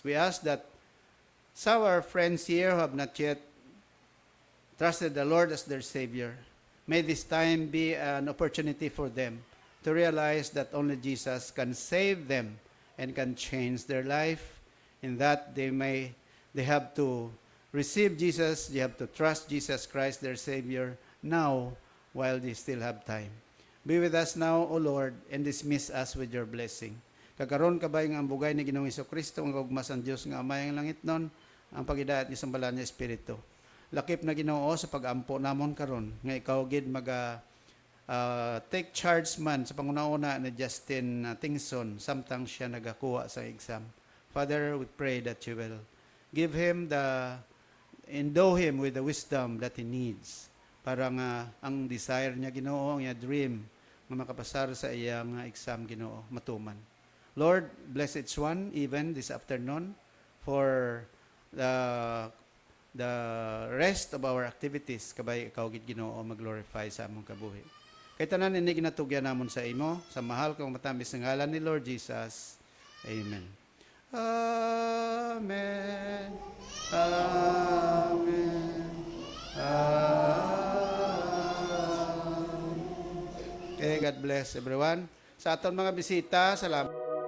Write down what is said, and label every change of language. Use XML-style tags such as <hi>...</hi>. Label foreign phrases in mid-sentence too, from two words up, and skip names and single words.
<en>We ask that some of our friends here who have not yet trusted the Lord as their Savior, may this time be an opportunity for them to realize that only Jesus can save them and can change their life, in that they have to receive Jesus, they have to trust Jesus Christ, their Savior, now while they still have time. Be with us now, O Lord, and dismiss us with your blessing.</en> <hil>Kakaroon kabay nga ang bugay ni Ginoong Hesukristo, ang kagugmas ang Diyos nga amay ang langit nun, ang pagidaat ni sambalan niya Espiritu. Lakip na Ginoo sa pag-ampo namon karon nga ikaw gid</hil> <en>take charge</en> <hil>man sa panguna-una ni Justin Tingson samtang siya nagakuha sa exam.</hil> <en>Father, we pray that you will give him endow him with the wisdom that he needs</en> <hil>para nga ang desire niya Ginoo, ang dream nga makapasar sa iyang exam Ginoo matuman.</hil> <en>Lord, bless each one even this afternoon for the rest of our activities</en> <hil>kabay ikaw gid Ginoo mag-glorify sa among kabuhi. Kay tanan ini ginatugyan namon sa imo sa mahal kang matamis nga ngalan ni Lord Jesus. Amen. Amen. Amen. Amen.</hil> <en>Okay, God bless everyone.</en> <hil>Sa aton mga bisita, salamat.</hil>